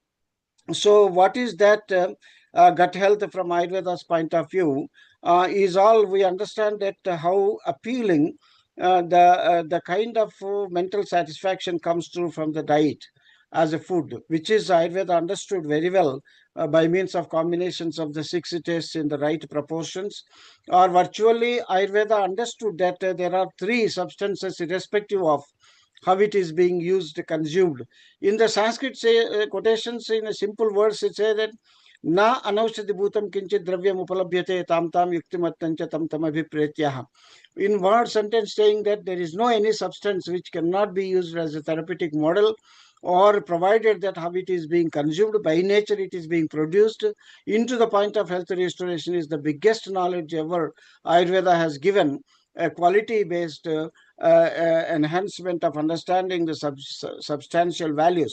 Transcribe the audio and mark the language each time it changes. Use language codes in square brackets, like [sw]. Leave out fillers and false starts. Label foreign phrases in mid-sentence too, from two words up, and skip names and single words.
[en] So what is that gut health from Ayurveda's point of view is all we understand that how appealing the kind of mental satisfaction comes through from the diet as a food, which is Ayurveda understood very well by means of combinations of the six tastes in the right proportions, or virtually Ayurveda understood that there are three substances irrespective of how it is being used, consumed. In the Sanskrit quotations, in a simple words, it says that [sa] न अनौषधि भूतं किञ्चित् द्रव्यम् उपलभ्यते तं तं युक्तिमत्तञ्च तं तम् अभिप्रेत्य. [en] In one sentence saying that there is no any substance which cannot be used as a therapeutic model or provided that how it is being consumed, by nature it is being produced, into the point of health restoration is the biggest knowledge ever Ayurveda has given, a quality-based enhancement of understanding the substantial values.